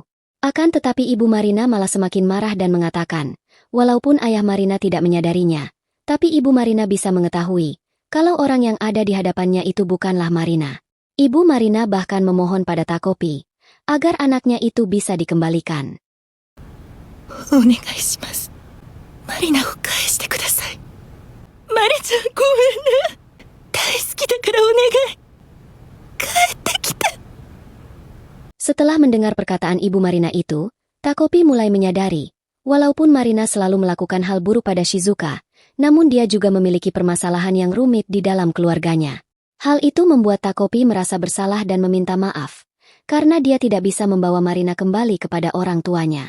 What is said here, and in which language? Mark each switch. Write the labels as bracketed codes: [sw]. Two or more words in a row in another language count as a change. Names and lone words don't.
[id] Akan tetapi ibu Marina malah semakin marah dan mengatakan, walaupun ayah Marina tidak menyadarinya, tapi ibu Marina bisa mengetahui kalau orang yang ada di hadapannya itu bukanlah Marina. Ibu Marina bahkan memohon pada Takopi agar anaknya itu bisa dikembalikan. [ja] お願いします。マリナを返してください。マリちゃんごめんね。大好きだからお願い。帰ってきて。 [id] Setelah mendengar perkataan ibu Marina itu, Takopi mulai menyadari, walaupun Marina selalu melakukan hal buruk pada Shizuka, namun dia juga memiliki permasalahan yang rumit di dalam keluarganya. Hal itu membuat Takopi merasa bersalah dan meminta maaf, karena dia tidak bisa membawa Marina kembali kepada orang tuanya.